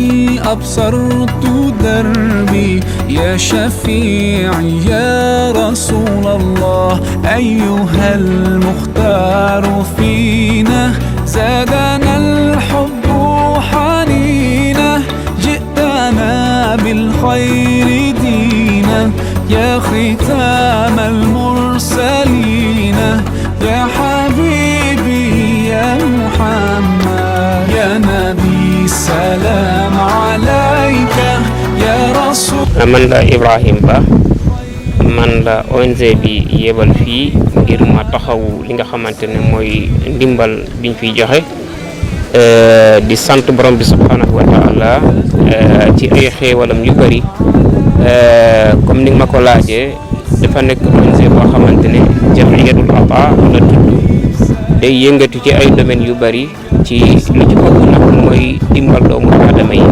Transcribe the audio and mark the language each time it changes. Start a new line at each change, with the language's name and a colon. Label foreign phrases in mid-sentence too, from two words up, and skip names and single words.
Arabic: أبصرت دربي يا شفيعي يا رسول الله أيها المختار فينا زادنا الحب حنينا جئتنا بالخير دينا يا ختام المرسلين يا حبيبي يا محمد يا نبي سلام عليك يا رسول
Wolof: man la Ibrahim Ba man la ONG bi yebal fii ngir ma taxawu li nga xamante ne mooy ndimbal biñ fiy joxe di sant borom bi
Arabic: سبحانه وتعالى
Wolof: ci ay xéewalam yu bari comme ni nga ma ko laajee dafa nekk ONG boo xamante ne Jamiyatul Ata la tudd day yëngatu ci ay domaines yu bari ci lu ci ëpp nag mooy dimbal doomu aadama yi